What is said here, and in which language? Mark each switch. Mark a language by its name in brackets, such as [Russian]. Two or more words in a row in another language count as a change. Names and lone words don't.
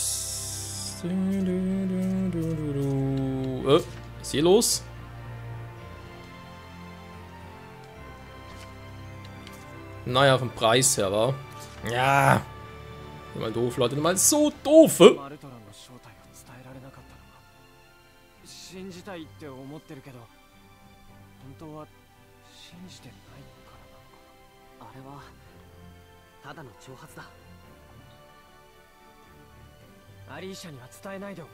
[German] Was ist hier los? Naja, vom Preis her, wa? Ja. Mal doof, Leute. Mal so doof. [Japanese] 信じたいって思ってるけど、本当は信じてないからなのかな。あれはただの挑発だ。アリーシャには伝えないでおこ